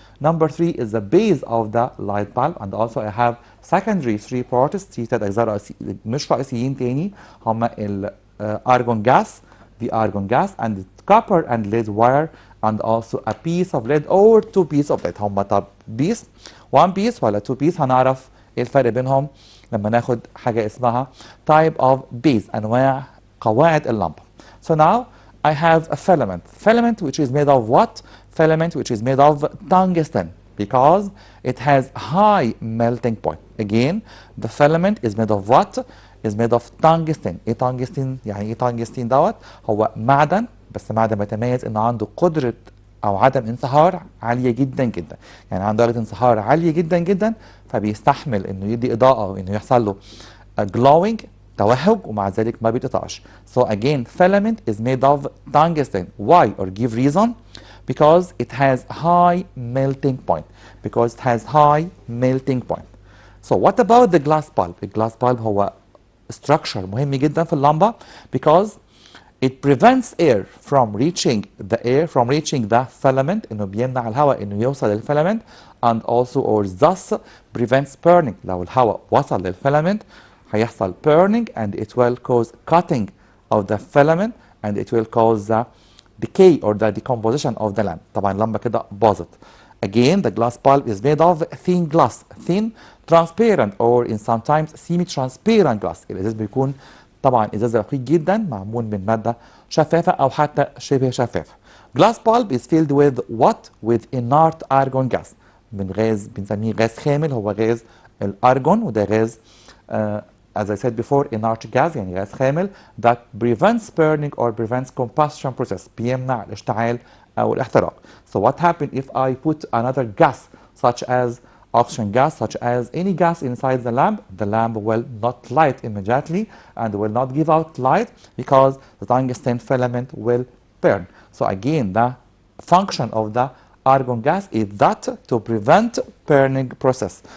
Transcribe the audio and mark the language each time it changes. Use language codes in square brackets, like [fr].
[en] Number 3 is the base of the light bulb, and also I have secondary 3 parts. [ar] في 3 أجزاء مش رئيسيين تاني هما [en] argon gas, the argon gas, and copper and lead wire, and also a piece of lead or 2 pieces of lead. [ar] هما طب piece 1 piece ولا 2 piece؟ هنعرف ايه الفرق بينهم لما ناخد حاجة اسمها type of base، أنواع قواعد اللمبة. [en] So now I have a filament which is made of what? Filament which is made of tungsten, because it has high melting point. Again, the filament is made of what? Is made of tungsten. [ar] ايه tungsten؟ يعني ايه tungsten دوت؟ هو معدن، بس معدن بيتميز انه عنده قدرة او عدم انصهار عالية جدا جدا، يعني عنده درجة انصهار عالية جدا جدا، فبيستحمل انه يدي اضاءة وانه يحصل له glowing، توهج، ومع ذلك ما بيتقطعش. [en] So again, filament is made of tungsten. Why? Or give reason? Because it has high melting point. Because it has high melting point. So what about the glass bulb? The glass bulb هو structure مهم جدا في اللمبة because it prevents air from reaching the filament، [ar] انه بيمنع الهواء انه يوصل للفيلامنت، [en] and also or thus prevents burning. [ar] لو الهواء وصل للفيلامنت هيحصل [en] burning and it will cause cutting of the filament and it will cause the decay or the decomposition of the lamp. [ar] طبعا اللمبة كده باظت. [en] Again, the glass bulb is made of thin glass, thin, transparent or in sometimes semi-transparent glass. [ar] الإزاز بيكون طبعا إزاز رقيق جدا معمول من مادة شفافة أو حتى شبه شفافة. [en] Glass bulb is filled with what? With inert argon gas. [ar] من غاز بنسميه غاز خامل، هو غاز الأرجون، وده غاز [en] as I said before inert gas [ar] يعني غاز خامل [en] that prevents burning or prevents combustion process، [ar] بيمنع الاشتعال أو الاحتراق. [en] So what happens if I put another gas such as oxygen gas, such as any gas inside the lamp? The lamp will not light immediately and will not give out light because the tungsten filament will burn. So again, the function of the argon gas is that to prevent burning process.